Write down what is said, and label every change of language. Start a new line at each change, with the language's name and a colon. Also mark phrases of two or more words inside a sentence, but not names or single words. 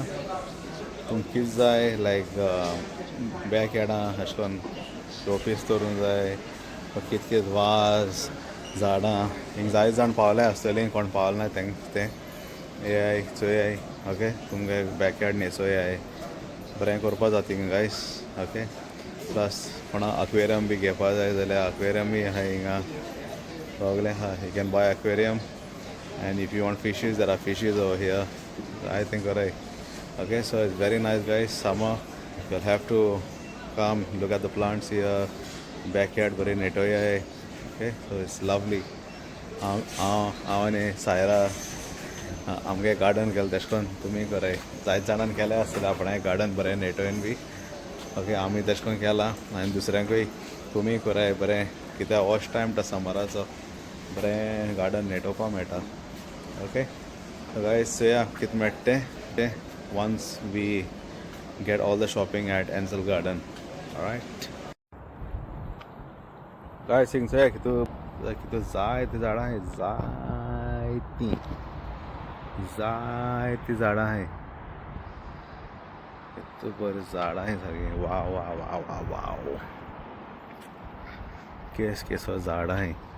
Konkani: तुमकां कितें जाय लायक बॅकयार्डां अशें करून शोपीस करूंक जाय कितें वाज झाडां हिंग जायत जाण पावले आसतलीं. कोण पावले ना तें येयाय चोयाय. ओके तुमगे बॅकयार्ड न्हेसोयाय बरें करपा जाता हिंगा गायज.
English: okay plus
Konkani: कोणा अक्वेरियम बी घेवपा जाय जाल्यार अक्वेरियमूय आहा हिंगा. सगळें आहा.
English: you can buy aquarium and if you want fishes there are fishes over here. I think alright. Okay so it's very nice guys. Summer you'll have to come look at the plants here.
Konkani: Backyard बरें नेटोयाय.
English: Okay so it's lovely.
Konkani: हांव आनी सायरा आमगे गार्डन केलें तशें करून तुमी कराय. जायत जाणांनी केलें आसतलें आपणाय गार्डन बरें नेटोवन बी. ओके आमी तशें करून केलां आनी दुसऱ्यांकूय तुमी कराय बरें कित्याक
English: watch time
Konkani: तो समराचो बरें गार्डन नेटोवपा मेळटा.
English: okay so guys
Konkani: चोया कितें मेळटा तें
English: once we get all the shopping at Ansel Garden. Alright guys
Konkani: हिंग चोया कितें जायतीं झाडां आहाय. जायतीं झाडां आहाय. कितू बरीं झाडां आहाय सारकीं. वाव केसो झाडां आहाय.